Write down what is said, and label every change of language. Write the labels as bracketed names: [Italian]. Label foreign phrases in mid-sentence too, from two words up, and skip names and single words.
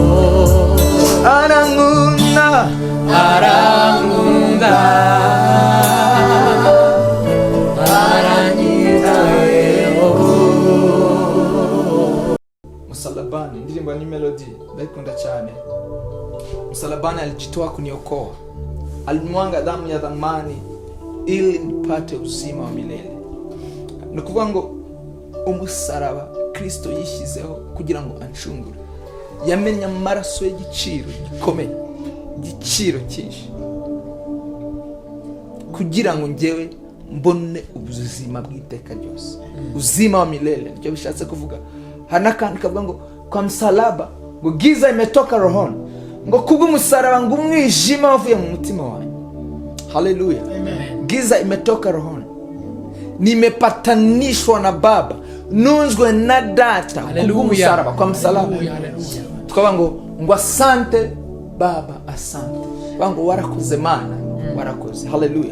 [Kinyarwanda] arankunda, harankunda, aranyitayeho. Msalabani, ndirimbo ni melody ndaikunda cyane. [Swahili] Msalabani alijitoa kuniokoa, alimwanga damu ya dhamani ili nipate uzima wa milele. [Kinyarwanda] Ni kuvuga ngo umusaraba Kristo yishyizeho kugira ngo anshungure. Yamenye amaraso y'igiciro gikomeye, igiciro cyinshi, kugira ngo njyewe mbone ubuzima bw'iteka ryose, [Swahili] uzima wa milele. [Kinyarwanda] Nicyo bishatse kuvuga. Hana kandi kavuga ngo [Swahili] kwa msalaba [Kinyarwanda] ngo [Swahili] giza imetoka rohoni, [Kinyarwanda] ngo kubw'umusaraba ngo umwijima wavuye mu mutima wanyu. Haleluya. [Swahili] Giza imetoka rohoni, nimepatanishwa na Baba, [Kinyarwanda] nunzwe na Data kubw'umusaraba, [Swahili] kwa msalaba. [Kinyarwanda] Tukavuga ngo [Swahili] asante Baba, asante. [Kinyarwanda] Ngo warakoze Mana, warakoze. Haleluya.